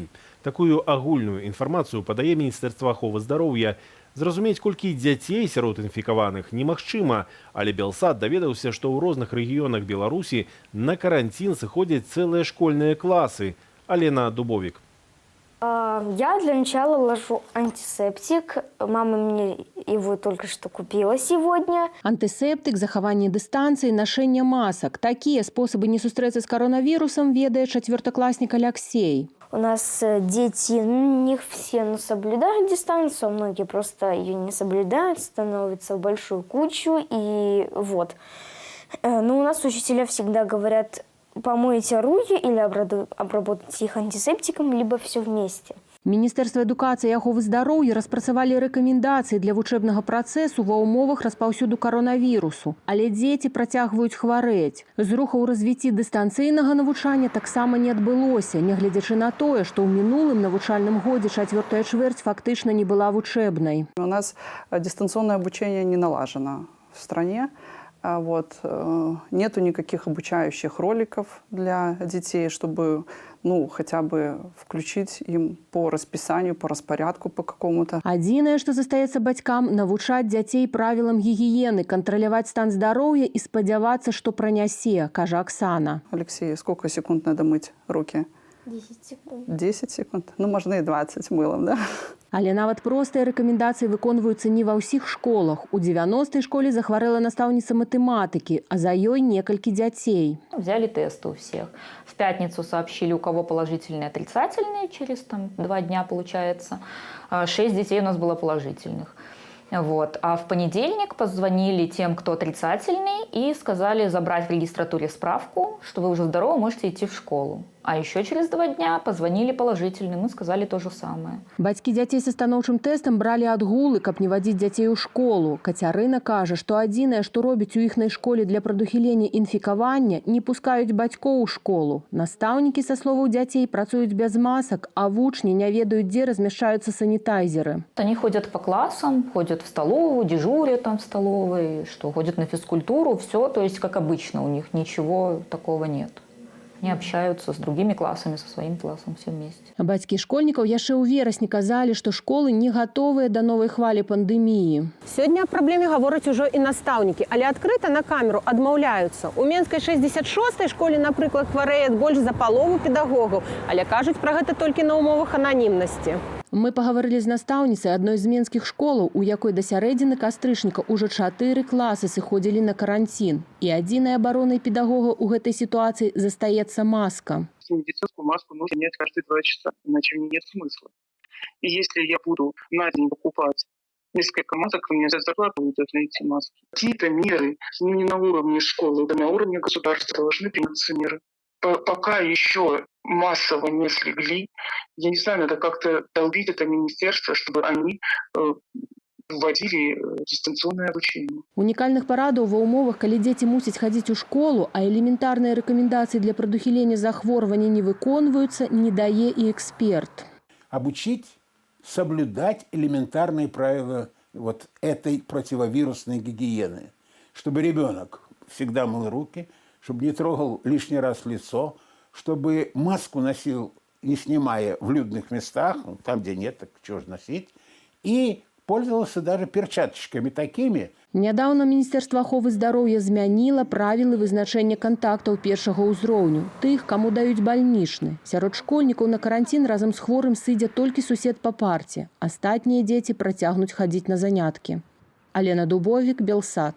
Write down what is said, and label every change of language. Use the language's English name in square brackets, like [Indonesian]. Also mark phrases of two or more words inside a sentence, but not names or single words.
[Belarusian] Такую агульную інфармацыю падае Міністэрства аховы здароўя. Зразумець, колькі дзяцей сярод інфікаваных немагчыма, але Белсат даведаўся, што ў розных рэгіёнах Беларусі на карантин сыходзяць цэлыя школьныя класы. Алена Дубовик. [Russian] Я для начала ложу антисептик. Мама мне его только что купила сегодня. [Belarusian] Антисептик, захаванне дыстанцыі, нашэнне масак. Такія спосабы не сустрэцца з каронавірусам ведае чацвёртакласнік Алексей. [Russian] У нас дети, не все соблюдают дистанцию, многие просто ее не соблюдают, становятся в большую кучу, и вот. Но у нас учителя всегда говорят, помойте руки или обработайте их антисептиком, либо все вместе. [Belarusian] Міністэрства адукацыі і аховы здароўя распрацавалі рэкамендацыі для вучэбнага працэсу ва ўмовах распаўсюду каронавірусу. Але дзеці працягваюць хварэць. Зруха ў развіцці дыстанцыйнага навучання таксама не адбылося, нягледзячы на тое, што ў мінулым навучальным годзе чацвёртая чвэрць фактычна не была вучэбнай. [Russian] У нас дистанционное обучение не налажено в стране. Нету никаких обучающих роликов для детей, чтобы хотя бы включить им по расписанию, по распорядку по какому-то. [Belarusian] Адзінае, што застаецца бацькам, навучаць дзяцей правілам гігіены, кантраляваць стан здароўя і спадзявацца, што пранясе, кажа Оксана. [Russian] Алексей, сколько секунд надо мыть руки? 10 секунд. 10 секунд? Можно и 20 мылом, да? [Belarusian] Але нават простыя рэкамендацыі выконваюцца не ва ўсіх школах. У 90-й школе захварэла настаўніца матэматыкі, а за ёй некалькі дзяцей. [Russian] Взяли тесты у всех. В пятницу сообщили, у кого положительные, отрицательные, через 2 дня получается. 6 детей у нас было положительных. А в понедельник позвонили тем, кто отрицательный, и сказали забрать в регистратуре справку, что вы уже здоровы, можете идти в школу. А еще через 2 дня позвонили положительным и сказали то же самое. [Belarusian] Бацькі дзяцей са станоўчым тэстам бралі адгулы, каб не вадзіць дзяцей у школу. Кацярына кажа, што адзінае, што робіць у іхнай школе для прадухілення інфікавання, не пускаюць бацькоў у школу. Настаўнікі, са словаў дзяцей, працуюць без масак, а вучні не ведаюць, дзе размяшчаюцца санітайзеры. [Russian] Они ходят по классам, ходят в столовую, дежурят там в столовой, ходят на физкультуру, все, то есть как обычно, у них ничего такого нет. Они общаются с другими классами, со своим классом, все вместе. [Belarusian] Бацькі школьнікаў яшчэ ў верасні казалі, што школы не гатовыя да новай хвалі пандэміі. Сёння аб праблеме гавораць ужо і настаўнікі, але адкрыта на камеру адмаўляюцца. У Менскай 66-й школе, напрыклад, хварэе больш за палову педагогаў, але кажуць пра гэта толькі на ўмовах ананімнасці. Мы паговорили з настаўніцай адной з менскіх школаў, у якой да сярэдзіны кастрычніка ўжо 4 класы сыходзілі на карантин. І адзінай абаронай педагога ў гэтай сітуацыі застаецца маска. [Russian] Медицинскую маску нужно менять каждые 2 часа, иначе нет смысла. И если я буду на день покупать несколько масок, мне за зарплату будут эти маски. Какие-то меры, не на уровне школы, а на уровне государства должны приниматься меры. Пока еще массово не слегли, я не знаю, надо как-то долбить это министерство, чтобы они вводили дистанционное обучение. [Belarusian] Унікальных парадаў ва ўмовах, калі дзеці мусяць хадзіць у школу, а элементарныя рэкамендацыі для прадухілення захворвання не выконваюцца, не дае і эксперт. [Russian] Обучить соблюдать элементарные правила этой противовирусной гигиены, чтобы ребенок всегда мыл руки, чтобы не трогал лишний раз лицо, чтобы маску носил, не снимая в людных местах, там, где нет, так чего же носить, и пользовался даже перчаточками такими. [Belarusian] Нядаўна Міністэрства аховы здароўя змяніла правілы вызначэння кантактаў першага ўзроўню, тых, каму даюць бальнічны. Сярод школьнікаў на карантин разам з хворым сыдзе толькі сусед па парце. Астатнія дзеці працягнуць хадзіць на заняткі. Алена Дубовік, Белсат.